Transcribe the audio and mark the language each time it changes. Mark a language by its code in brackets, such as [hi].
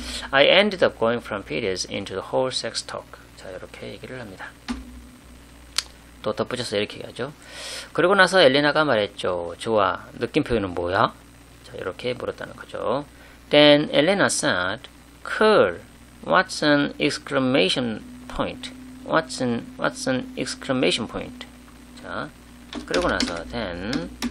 [en] I ended up going from periods into the whole sex talk. [ko] 자, 이렇게 얘기를 합니다. 또 덧붙여서 이렇게 얘기하죠. 그리고 나서 엘레나가 말했죠. 좋아, 느낌 표현은 뭐야? 자, 이렇게 물었다는 거죠. [en] Then Elena said, cool, what's an exclamation point? What's an exclamation point? [ko] 자, 그리고 나서 [en] then